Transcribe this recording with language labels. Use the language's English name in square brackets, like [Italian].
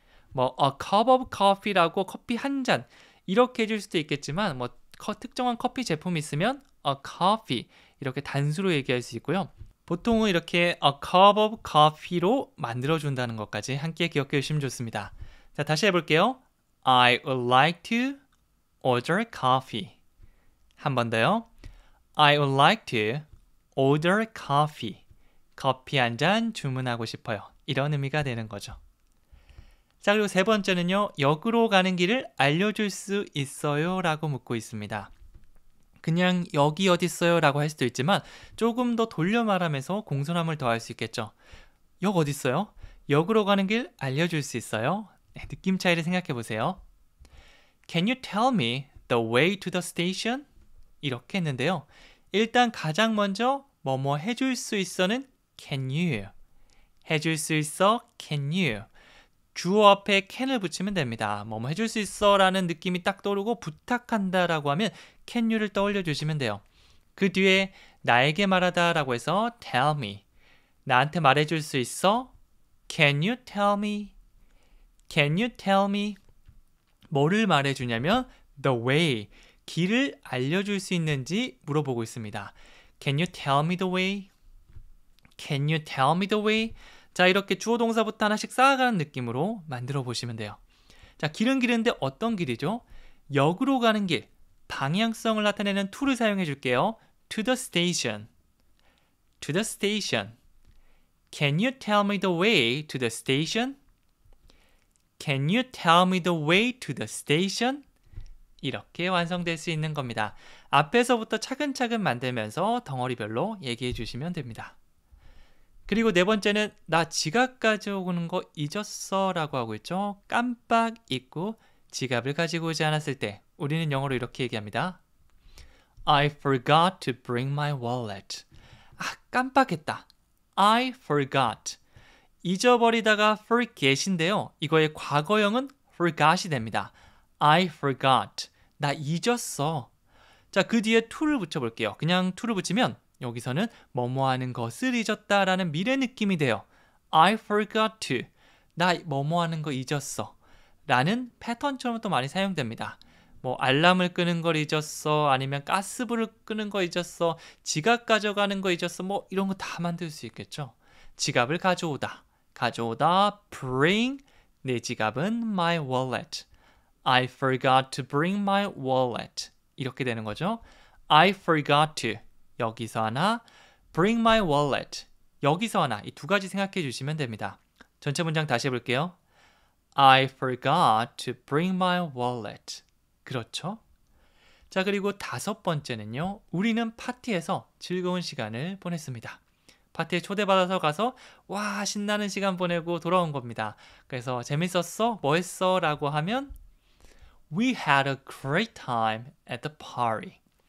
[Korean] 뭐 [English] a cup of coffee [Korean] 라고 커피 한 잔 이렇게 해줄 수도 있겠지만 뭐 특정한 커피 제품이 있으면 [English] a coffee [Korean] 이렇게 단수로 얘기할 수 있고요. 보통은 이렇게 [English] a cup of coffee [Korean] 로 만들어준다는 것까지 함께 기억해 주시면 좋습니다. 자, 다시 해볼게요. [English] I would like to order coffee. [Korean] 한 번 더요. [English] I would like to order coffee. [Korean] 커피 한 잔 주문하고 싶어요. 이런 의미가 되는 거죠. 자, 그리고 세 번째는요. 역으로 가는 길을 알려줄 수 있어요? 라고 묻고 있습니다. 그냥 여기 어딨어요? 라고 할 수도 있지만 조금 더 돌려 말하면서 공손함을 더할 수 있겠죠. 역 어딨어요? 역으로 가는 길 알려줄 수 있어요? 네, 느낌 차이를 생각해 보세요. [English] Can you tell me the way to the station? [Korean] 이렇게 했는데요. 일단 가장 먼저 뭐뭐 해줄 수 있어는 [English] can you. [Korean] 해줄 수 있어 [English] can you. [Korean] 주어 앞에 can을 붙이면 됩니다. 뭐뭐 해줄 수 있어 라는 느낌이 딱 떠오르고 부탁한다 라고 하면 [English] can you [Korean] 를 떠올려 주시면 돼요. 그 뒤에 나에게 말하다 라고 해서 [English] tell me. [Korean] 나한테 말해줄 수 있어? [English] Can you tell me? Can you tell me? [Korean] 뭐를 말해주냐면 [English] the way. [Korean] 길을 알려줄 수 있는지 물어보고 있습니다. [English] Can you tell me the way? Can you tell me the way? [Korean] 자, 이렇게 주어 동사부터 하나씩 쌓아가는 느낌으로 만들어 보시면 돼요. 자, 길은 길인데 어떤 길이죠? 역으로 가는 길, 방향성을 나타내는 to를 사용해 줄게요. [English] To the station. To the station. Can you tell me the way to the station? Can you tell me the way to the station? [Korean] 이렇게 완성될 수 있는 겁니다. 앞에서부터 차근차근 만들면서 덩어리별로 얘기해 주시면 됩니다. 그리고 네 번째는 나 지갑 가져오는 거 잊었어 라고 하고 있죠. 깜빡 잊고 지갑을 가지고 오지 않았을 때 우리는 영어로 이렇게 얘기합니다. [English] I forgot to bring my wallet. [Korean] 깜빡했다. [English] I forgot. [Korean] 잊어버리다가 forget인데요. 이거의 과거형은 forgot이 됩니다. [English] I forgot. [Korean] 나 잊었어. 자, 그 뒤에 to를 붙여볼게요. 그냥 to를 붙이면 여기서는 뭐뭐 하는 것을 잊었다 라는 미래 느낌이 돼요. [English] I forgot to. [Korean] 나 뭐뭐 하는 거 잊었어. 라는 패턴처럼 또 많이 사용됩니다. 뭐 알람을 끄는 걸 잊었어. 아니면 가스불을 끄는 거 잊었어. 지갑 가져가는 거 잊었어. 뭐 이런 거 다 만들 수 있겠죠. 지갑을 가져오다. 가져오다. Bring. 내 지갑은 [English] my wallet. I forgot to bring my wallet. [Korean] 이렇게 되는 거죠. [English] I forgot to. [Korean] 여기서 하나. [English] Bring my wallet. [Korean] 여기서 하나. 이 두 가지 생각해 주시면 됩니다. 전체 문장 다시 해볼게요. [English] I forgot to bring my wallet. [Korean] 그렇죠? 자, 그리고 다섯 번째는요. 우리는 파티에서 즐거운 시간을 보냈습니다. 파티에 초대받아서 가서 와 신나는 시간 보내고 돌아온 겁니다. 그래서 재밌었어? 뭐 했어? 라고 하면 [English] We had a great time at the party.